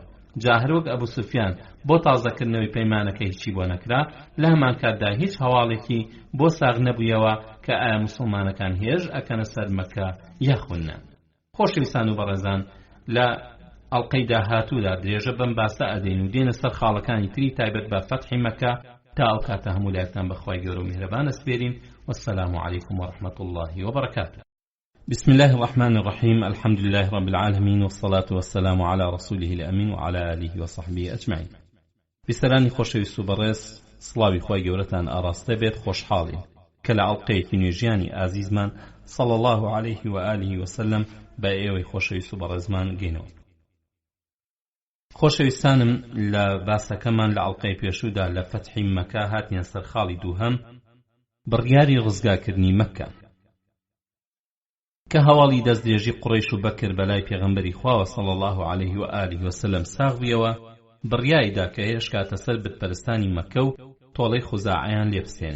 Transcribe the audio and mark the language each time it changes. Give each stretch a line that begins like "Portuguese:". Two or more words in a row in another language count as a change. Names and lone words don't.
Central Kurdish: جا هەروەک ئەبوو سوفیان بۆ تازەکردنەوەی پەیمانەکە هیچی بۆ نەکرا، لە هەمان کاتدا هیچ هەواڵێکی بۆ ساغ نەبوویەوە کە ئایا موسڵمانەکان هێژ ئەکەنە سەر مەککە یاخونە. خۆشەویستان و بەڕێزان، لە ئەڵقەی داهاتوودا درێژە بەم باسە ئەدەین و دێنە سەر خاڵەکانی تری تایبەت بە فەتحی مەککە. تا ئەو کاتە هەموو لایەکتان بەخوای گەورە و میهرەبان ئەسپێرین.
Arabic: والسلام عليكم ورحمة الله وبركاته. بسم الله الرحمن الرحيم. الحمد لله رب العالمين، والصلاة والسلام على رسوله الأمين وعلى آله وصحبه أجمعين.
Central Kurdish: بسرانی خۆشەویست و بەڕێز، سڵاوی خوای گەورەتان ئاڕاستە بێت. خۆشحاڵین کە لە ئەڵقەیەکی نوێژیانی ئازیزمان
Arabic: صلى الله عليه وآله وسلم
Central Kurdish: بە ئێوەی خۆشەویست و بەڕێزمان گەینەوە. خۆشەویستانم، لە باسەکەمان لە ئەڵقەی پێشوودا لە فەتحی مەککە هاتیان سەر خاڵی دووهەم، بڕیاری ڕزگارکردنی مەککە، کە هەواڵی دەستدرێژی قڕیش و بەکر بەلای پێغەمبەری خواوە
Arabic: صلی الله علیه و آله وسلم
Central Kurdish: ساغبیەوە، بڕیایدا کە هێشکاتە سەر بتپەرستانی مەککە و تۆڵەی خوزاعیان لێبسێنێ.